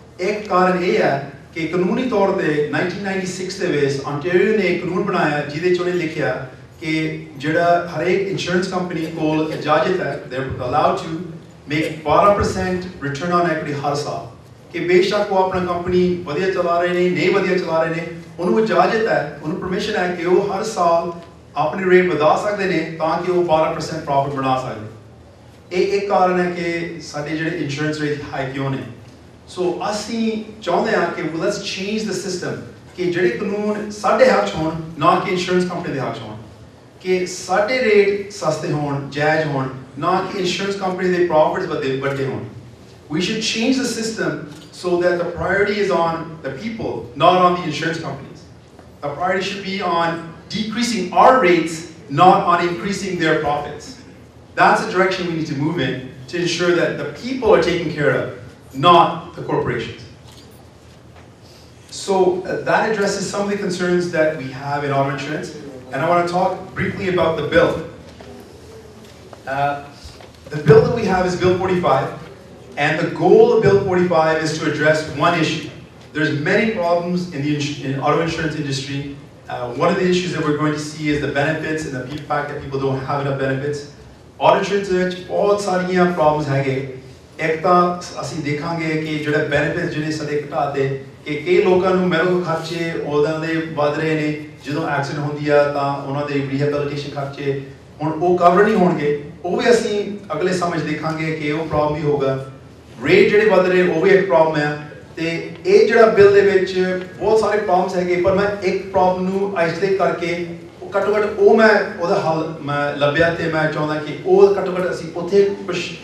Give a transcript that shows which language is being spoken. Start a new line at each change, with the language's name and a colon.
Hindi: Ek karan ye hai कि कानूनी तौर पे
Punjabi: 1996 ਦੇ ਵਿੱਚ ontario ਨੇ ਕਾਨੂੰਨ ਬਣਾਇਆ ਜਿਹਦੇ ਚ ਉਹਨੇ ਲਿਖਿਆ ਕਿ ਜਿਹੜਾ ਹਰ ਇੱਕ ਇੰਸ਼ੋਰੈਂਸ ਕੰਪਨੀ ਕੋਲ ਇਜਾਜ਼ਤ ਹੈ
English: they are allowed to make 12% return on equity
Punjabi: ਹਰ ਸਾਲ ਕਿ ਬੇਸ਼ੱਕ ਉਹ ਆਪਣਾ ਕੰਪਨੀ ਵਧੀਆ ਚਲਾ ਰਹੇ ਨੇ ਨਹੀਂ ਵਧੀਆ ਚਲਾ ਰਹੇ ਨੇ ਉਹਨੂੰ ਇਜਾਜ਼ਤ ਹੈ ਉਹਨੂੰ ਪਰਮਿਸ਼ਨ ਹੈ ਕਿ ਉਹ ਹਰ ਸਾਲ ਆਪਣੀ ਰੇਟ ਵਧਾ ਸਕਦੇ ਨੇ ਤਾਂ ਕਿ ਉਹ 12% ਪ੍ਰੋਫਿਟ ਬਣਾ ਸਕਦੇ ਇਹ ਇੱਕ ਕਾਰਨ ਹੈ ਕਿ ਸਾਡੇ ਜਿਹੜੇ ਇੰਸ਼ੋਰੈਂਸ ਰੇਟ ਹਾਈ ਕਿਉਂ ਨੇ. So ਅਸੀਂ ਚਾਹੁੰਦੇ ਹਾਂ ਕਿ
English: let's change the system
Punjabi: ਕਿ ਜਿਹੜੇ ਕਾਨੂੰਨ ਸਾਡੇ ਹੱਥ 'ਚ ਹੋਣ ਨਾ ਕਿ ਇੰਸ਼ੋਰੈਂਸ ਕੰਪਨੀ ਦੇ ਹੱਥ 'ਚ ਹੋਣ ਕਿ ਸਾਡੇ ਰੇਟ ਸਸਤੇ ਹੋਣ ਜਾਇਜ਼ ਹੋਣ ਨਾ ਕਿ ਇੰਸ਼ੋਰੈਂਸ ਕੰਪਨੀ ਦੇ ਪ੍ਰੋਫਿਟਸ ਵੱਡੇ ਹੋਣ.
English: We should change the system so that the priority is on the people, not on the insurance companies. The priority should be on decreasing our rates, not on increasing their profits. That's the direction we need to move in to ensure that the people are taken care of, not the corporations. So that addresses some of the concerns that we have in auto insurance, and I want to talk briefly about the bill. The bill that we have is Bill 45, and the goal of Bill 45 is to address one issue. There's many problems in the auto insurance industry. One of the issues that we're going to see is the benefits and the fact that people don't have enough benefits.
Punjabi: Auto insurance ਵਿੱਚ ਬਹੁਤ ਸਾਰੀਆਂ problems ਹੈਗੇ. ਇੱਕ ਤਾਂ ਅਸੀਂ ਦੇਖਾਂਗੇ ਕਿ ਜਿਹੜੇ benefits ਜਿਹੜੇ ਸਾਡੇ ਘਟਾਤੇ ਕਿ ਕਈ ਲੋਕਾਂ ਨੂੰ ਮੈਡੀਕਲ ਖਰਚੇ ਉਹਨਾਂ ਦੇ ਵੱਧ ਰਹੇ ਨੇ ਜਦੋਂ ਐਕਸੀਡੈਂਟ ਹੁੰਦੀ ਆ ਤਾਂ ਉਹਨਾਂ ਦੇ ਰੀਹੈਬਿਲਿਟੇਸ਼ਨ ਖਰਚੇ ਹੁਣ ਉਹ ਕਵਰ ਨਹੀਂ ਹੋਣਗੇ ਉਹ ਵੀ ਅਸੀਂ ਅਗਲੇ ਸਮਝ ਦੇਖਾਂਗੇ ਕਿ ਉਹ ਪ੍ਰੋਬਲਮ ਵੀ ਹੋਗਾ ਰੇਟ ਜਿਹੜੇ ਵੱਧ ਰਹੇ ਉਹ ਵੀ ਇੱਕ ਪ੍ਰੋਬਲਮ ਹੈ ਤੇ ਇਹ ਜਿਹੜਾ ਬਿੱਲ ਦੇ ਵਿੱਚ ਬਹੁਤ ਸਾਰੇ ਪ੍ਰੋਬਲਮਸ ਹੈਗੇ ਪਰ ਮੈਂ ਇੱਕ ਪ੍ਰੋਬਲਮ ਨੂੰ ਆਈਸੋਲੇਟ ਕਰਕੇ ਘੱਟੋ ਘੱਟ ਉਹ ਮੈਂ ਉਹਦਾ ਹੱਲ ਮੈਂ ਲੱਭਿਆ ਤੇ ਮੈਂ ਚਾਹੁੰਦਾ ਕਿ ਉਹ ਘੱਟੋ ਘੱਟ ਅਸੀਂ ਉੱਥੇ ਕੁਝ